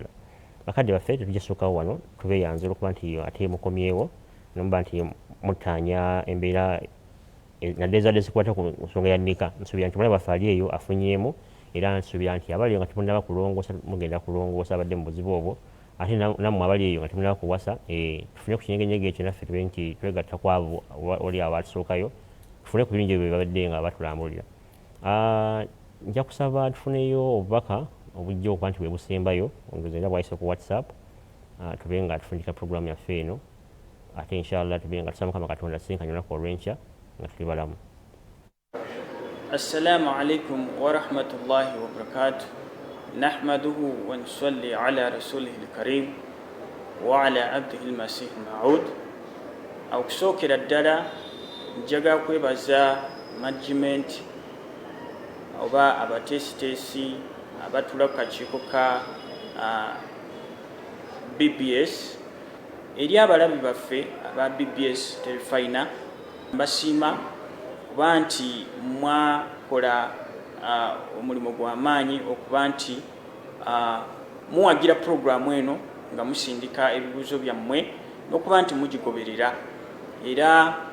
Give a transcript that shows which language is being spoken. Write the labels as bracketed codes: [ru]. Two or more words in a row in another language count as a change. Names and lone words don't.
[lg] Bakadde baffe tetujasookawo wano tubeeyanze olwokuba nti ate mukomyewo nomuba nti mutaanya embeera nadde zadde zikwata ku nsonga ya nnika nsuubira nti mwana baffe ali eyo afunyeemu era nsuubira nti abali eyo nga temunnaba kulongoosa mugenda kulongoosa abadde mu buzibu obwo ate nammwe abali eyo nga temunnaba kuwasa tufune ku kinyegenyege ekyo naffe tube nti twegatta ku abo oli abatusookayo tufune ku birungi ebyo babadde nga batulambulira. Nja kusaba tufuneyo obubaka obujja okuba nti bwe busembayo ongezo era bwayise ku WhatsApp tube nga tufundika programu yaffe eno ate inshallah tube nga tusaba Mukama Katonda sinkanya olunaku olw'enkya nga tuli balamu. [ar] السلام عليكم ورحمة الله وبركاته. نحمده ونصلي على رسوله الكريم وعلى عبده المسيح الموعود. [lg] Okusookera ddala njaga kwebaza management oba abateesiteesi abatula ku kakiiko ka BBS eri abalabi baffe aba BBS Terefayina mbasiima kuba nti mwakola omulimu gw'amaanyi okuba nti muwagira puroguramu eno nga musindika ebibuuzo byammwe n'okuba nti mugigoberera era